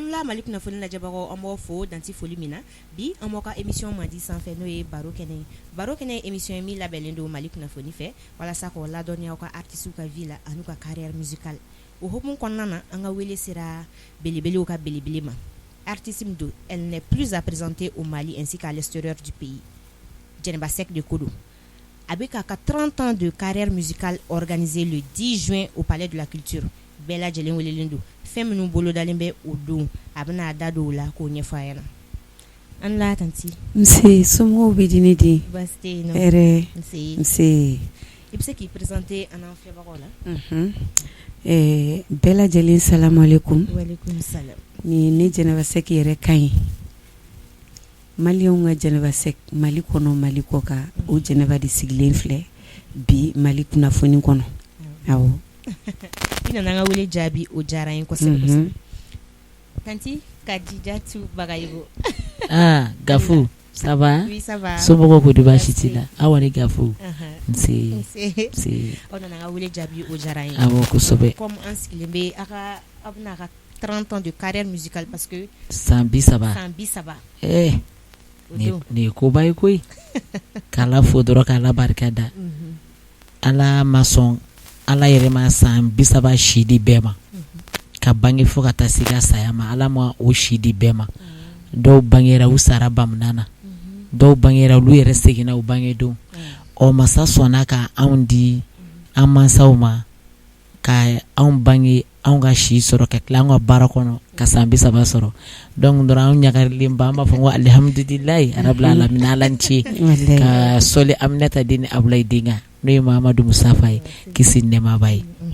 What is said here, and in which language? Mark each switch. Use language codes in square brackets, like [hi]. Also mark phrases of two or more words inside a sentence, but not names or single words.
[bm] Mali kunnafoni lajɛbagaw an b'aw fo danti foli min na bi an b'aw ka émission mandi sanfɛ n'o ye baro kɛnɛ ye émission ye min labɛnnen don Mali kunnafoni fɛ walasa k'aw ladɔnniya aw ka artistes ka vie la an'u ka [fr] carrière musicale [bm] o hokumu kɔnɔna na an ka wele sera belebelew ka belebele ma artiste min don [fr] elle n'est plus à présenter au Mali ainsi qu'à l'extérieur du pays [bm] Djeneba Seck de Kodo a bɛ k'a ka [fr] 30 ans de carrière musicale organisée le 10 juin au Palais de la Culture [bm] bɛɛ lajɛlen welelen don fɛn minnu bolodalen bɛ o don a bɛna da don o la k'o ɲɛfɔ a ɲɛna an la tanti nse somɔgɔw bɛ di ne di baasi tɛ yen nɔ hɛrɛ nse i bɛ se k'i présenter an n'an filɛbagaw la bɛɛ lajɛlen [ar] السلام عليكم وعليكم السلام [bm] ni ne Djeneba Seck yɛrɛ ka ɲi maliyɛnw ka Djeneba Seck Mali kɔnɔ Mali kɔ kan o Djeneba de sigilen filɛ bi Mali kunnafoni kɔnɔ awɔ i nana an ka wele jaabi o diyara n ye kosɛbɛ tanti Kadijatu Bagayogo [fr] Gafu ça va oui ça va [bm] somɔgɔw ko di baasi t'i la aw ni Gafu nse aw nana an ka wele jaabi o diyara n ye awɔ kosɛbɛ comme an sigilen bɛ aw bɛna a ka [fr] 30 ans de carrière musicale parce que [bm] san 30 nin ye koba ye koyi k'Ala fo dɔrɔn k'Ala barika da Ala ma sɔn Ala yɛrɛ ma san 30 si di bɛɛ ma ka bange fo ka taa se ka saya ma Ala ma o si di bɛɛ ma dɔw bangera u sara bamanan na dɔw bangera olu yɛrɛ seginna u bangedon masa sɔnna ka anw di an mansaw ma ka anw bange anw ka si sɔrɔ ka tila anw ka baara kɔnɔ ka san 30 sɔrɔ donc dɔrɔn anw ɲagarilen ba an b'a fɔ ko [ar] الحمد لله رب العالمين [bm] Ala ni ce ka sɔli Aminata den Abulayi den n'o ye Mahamadu Musafa ye kisi nɛɛma b'a ye